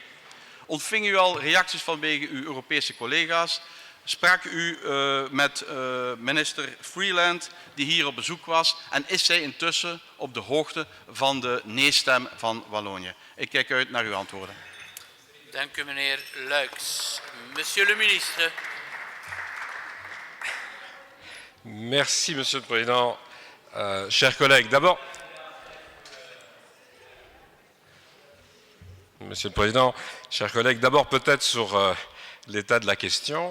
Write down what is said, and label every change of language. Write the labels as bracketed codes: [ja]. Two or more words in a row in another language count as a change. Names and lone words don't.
[nl] Ontving u al reacties vanwege uw Europese collega's? Sprak u met minister Freeland, die hier op bezoek was, en is zij intussen op de hoogte van de nee-stem van Wallonië? Ik kijk uit naar uw antwoorden. Dank u, meneer Luiks. [fr] Monsieur le ministre. Merci, Monsieur le Président. Chers collègues, d'abord, Monsieur le Président, chers collègues, d'abord peut-être sur l'état de la question.